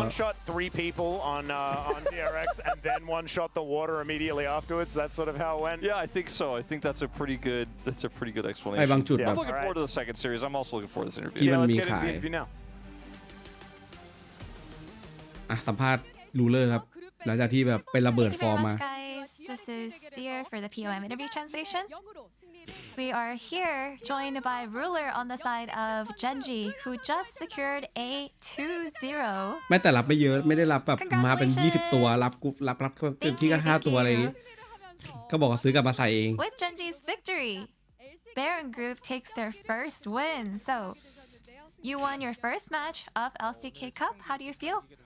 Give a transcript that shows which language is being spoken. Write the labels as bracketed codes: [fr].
[en] one shot 3 people on DRX and then one shot the water immediately afterwards. That's sort of how it went. Yeah, I think so. I think that's a pretty good explanation. [th] ไปบางจุด [en] I'm looking forward to the second series. I'm also looking forward to this interview. [th] ที่มันมีขายสัมภาษณ์รูเลอร์ครับหลังจากที่แบบเป็นระเบิดฟอร์มมา [en] This is Steer for the POM interview translation. We are here joined by Ruler on the side of GENG, who just secured a 2-0. [th] ไม่แต่รับไม่เยอะไม่ได้รับแบบมาเป็น20ตัวรับเต็มที่ก็5ตัวอะไรอย่างงี้ก็บอกว่าซื้อกลับมาใส่เอง [en] With GENG's victory, Baron Group takes their first win. So, you won your first match of LCK CUP. How do you feel?